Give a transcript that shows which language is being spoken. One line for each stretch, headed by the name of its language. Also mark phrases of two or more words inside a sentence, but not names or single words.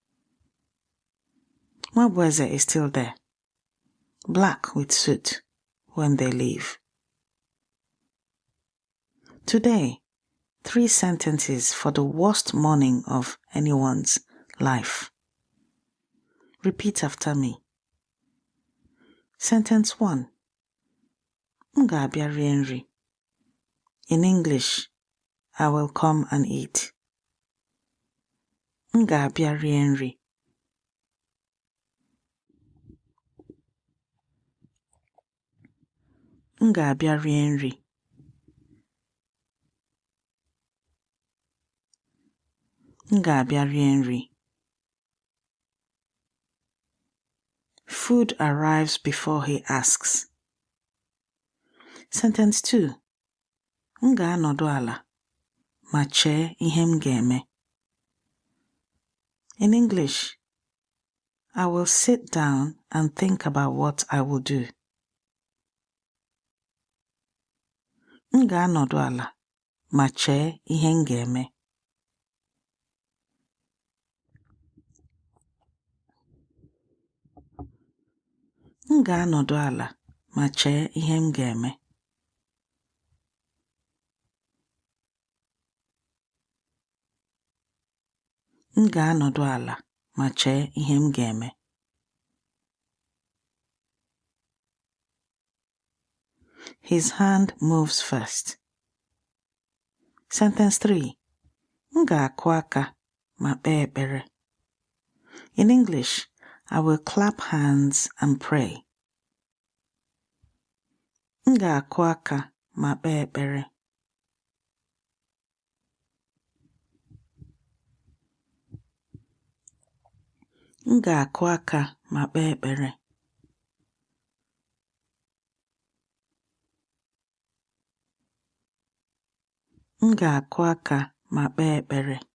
English: Nwabweze is still there, black with soot, when they leave. Today, 3 sentences for the worst morning of anyone's life. Repeat after me. Sentence 1.
Igbo: M ga-abịa rie nri.
English: In English, I will come and eat.
Igbo: M ga-abịa rie nri. M ga-abịa rie nri. M ga-abịa rie nri.
English: Food arrives before he asks. Sentence 2.
Igbo: M ga-anọdụ ala ma chee ihe m ga-eme.
English: In English, I will sit down and think about what I will do.
Igbo: M ga-anọdụ ala ma chee ihe m ga-eme. M ga-anọdụ ala ma chee ihe m ga-eme. M ga-anọdụ ala ma chee ihe m ga-eme.
English: His hand moves first. Sentence 3.
Igbo: M ga-akụ aka ma kpee ekpere.
English: In English, I will clap hands and pray.
Igbo: M ga-akụ aka ma kpee ekpere. M ga-akụ aka ma kpee ekpere. M ga-akụ aka ma kpee ekpere.